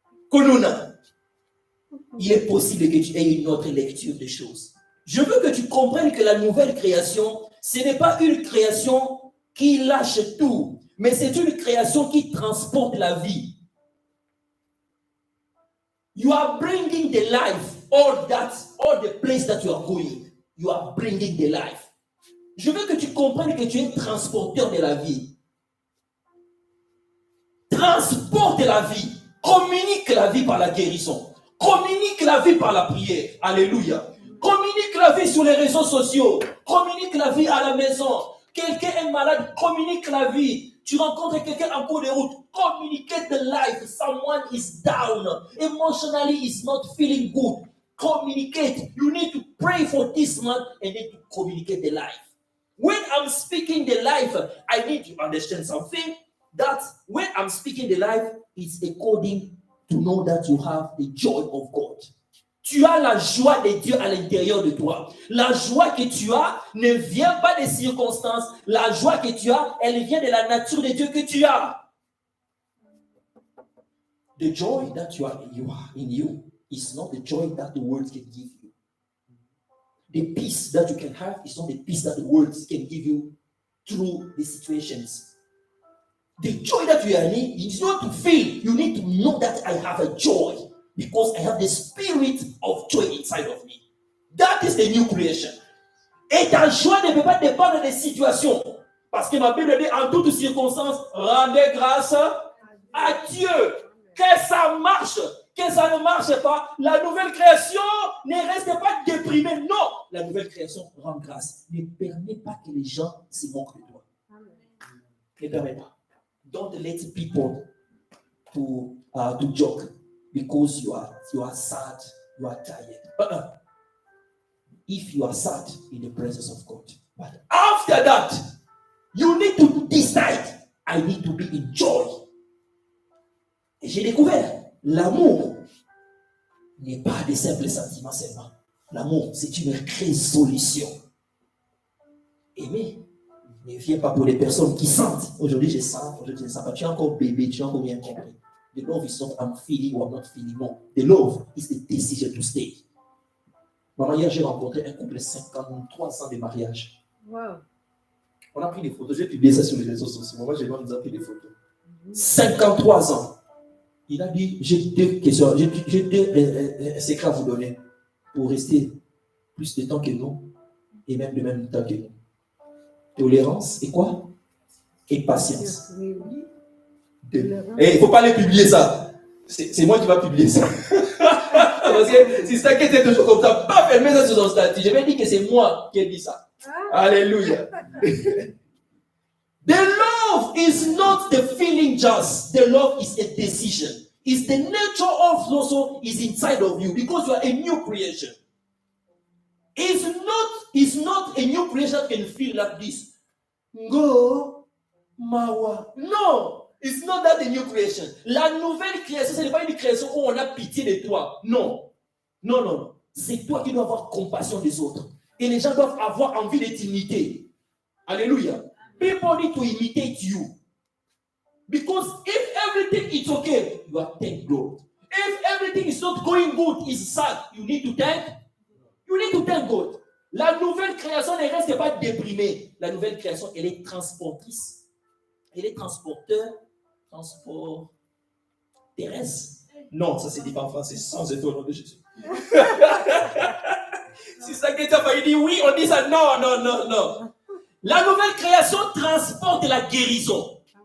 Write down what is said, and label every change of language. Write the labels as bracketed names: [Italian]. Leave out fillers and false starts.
[French] Konuna. Il est possible que tu aies une autre lecture des choses. Je veux que tu comprennes que la nouvelle création, ce n'est pas une création qui lâche tout, mais c'est une création qui transporte la vie. [English] You are bringing the life, all the place that you are going. You are bringing the life. [French] Je veux que tu comprennes que tu es transporteur de la vie. Transporte la vie. Communique la vie par la guérison. Communique la vie par la prière. Alléluia. Communique la vie sur les réseaux sociaux. Communique la vie à la maison. Quelqu'un est malade, communique la vie. Tu rencontres quelqu'un en cours de route. [English] Communicate the life. Someone is down. Emotionally is not feeling good. Communicate. You need to pray for this man and then to communicate the life. When I'm speaking the life, I need to understand something. That when I'm speaking the life, it's according to know that you have the joy of God. [French] Tu as la joie de Dieu à l'intérieur de toi. La joie que tu as ne vient pas des circonstances. La joie que tu as, elle vient de la nature de Dieu que tu as. [English] The joy that you are in you is not the joy that the world can give you. The peace that you can have is not the peace that the world can give you through the situations. The joy that you are in is not to feel. You need to know that I have a joy because I have the spirit of joy inside of me. That is the new creation. [French] Et ta joie ne peut pas dépendre des situations. Parce que ma Bible dit en toutes circonstances, rendez grâce à Dieu. Que ça marche, que ça ne marche pas. La nouvelle création ne reste pas déprimée. Non, la nouvelle création rend grâce. Ne permets pas que les gens se moquent de toi. Ne permets pas. [English] Don't let people to joke because you are sad, you are tired. If you are sad in the presence of God, but after that, you need to decide. I need to be in joy. [French] Et j'ai découvert l'amour n'est pas des simples sentiments seulement. L'amour, c'est une résolution. Aimer ne vient pas pour les personnes qui sentent. Aujourd'hui, je sens, aujourd'hui, je ne sens pas. Tu es encore bébé, tu as encore rien compris. [English] The love is not I'm feeling or I'm not feeling. No. The love is the decision to stay. [French] Maman, hier, j'ai rencontré un couple de 53 ans de mariage. Wow. On a pris des photos. J'ai publié ça sur les réseaux sociaux. Moi, j'ai nous a pris des photos. 53 ans. Il a dit, j'ai deux questions, j'ai deux secrets à vous donner pour rester plus de temps que nous et même le même temps que nous. Tolérance et quoi? Et patience. Et il ne faut pas les publier ça. C'est moi qui va publier ça. Parce que si ça qui était toujours comme ça, pas fermer ça sur son statut. Je vais dire que c'est moi qui ai dit ça. Alléluia. [English] The love is not the feeling just. The love is a decision. It's the nature of also is inside of you because you are a new creation. It's not a new creation that can feel like this. Go, mawa. No, it's not that the new creation. [French] La nouvelle création, ce n'est pas une création où on a pitié de toi. Non. Non, non, non. C'est toi qui dois avoir compassion des autres. Et les gens doivent avoir envie de t'imiter. Alléluia. [English] People need to imitate you. Because if everything is okay, you are thank God. If everything is not going good, is sad, you need to thank God. [French] La nouvelle création ne reste pas déprimée. La nouvelle création, elle est transportrice. Elle est transporteur, transport terrestre. Non, ça c'est dit pas en français, sans effet au nom de Jésus. Si ça qui est failli dire oui, on dit ça. Non, non, non, non. La nouvelle création transporte la guérison.